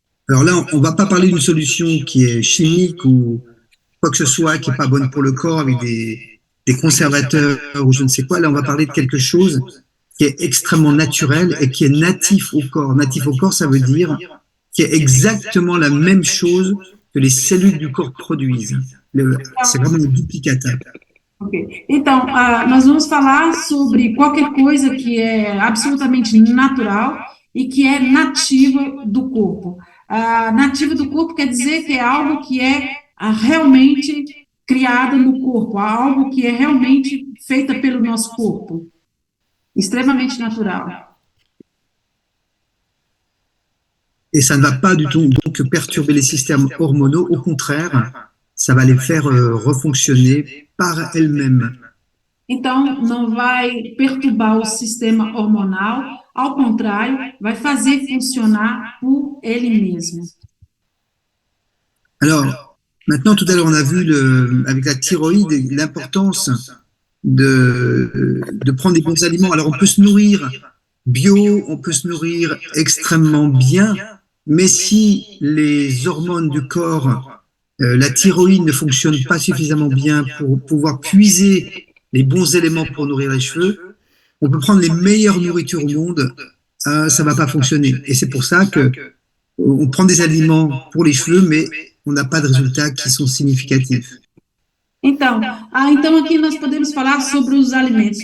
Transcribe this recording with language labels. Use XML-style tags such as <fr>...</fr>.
<fr>Alors là, on va pas parler d'une solution qui est chimique ou quoi que ce soit, qui est pas bonne pour le corps avec des conservateurs ou je ne sais quoi. Là, on va parler de quelque chose qui est extrêmement naturel et qui est natif au corps. Natif au corps, ça veut dire qui est exactement la même chose que les cellules du corps produisent. C'est vraiment um duplicata. Ok.</fr> <pt>Então, nós vamos falar sobre qualquer coisa que é absolutamente natural e que é nativa do corpo. Nativa do corpo quer dizer que é algo que é realmente criado no corpo, algo que é realmente feita pelo nosso corpo. Extremamente natural.</pt> <fr>Et ça ne va pas du tout donc perturber les systèmes hormonaux, au contraire, ça va les faire refonctionner par elles-mêmes.</fr> <pt>Então, não vai perturbar o sistema hormonal, ao contrário, vai fazer funcionar por ele mesmo.</pt> <fr>Alors, maintenant, tout à l'heure, on a vu avec la thyroïde l'importance de prendre des bons aliments. Alors, on peut se nourrir bio, on peut se nourrir extrêmement bien, mais si les hormones du corps, la thyroïde ne fonctionne pas suffisamment bien pour pouvoir puiser les bons éléments pour nourrir les cheveux, on peut prendre les meilleures nourritures au monde, ça va pas fonctionner. Et c'est pour ça que on prend des aliments pour les cheveux, mais on n'a pas de résultats qui sont significatifs.</fr> <pt>Então aqui nós podemos falar sobre os alimentos.</pt>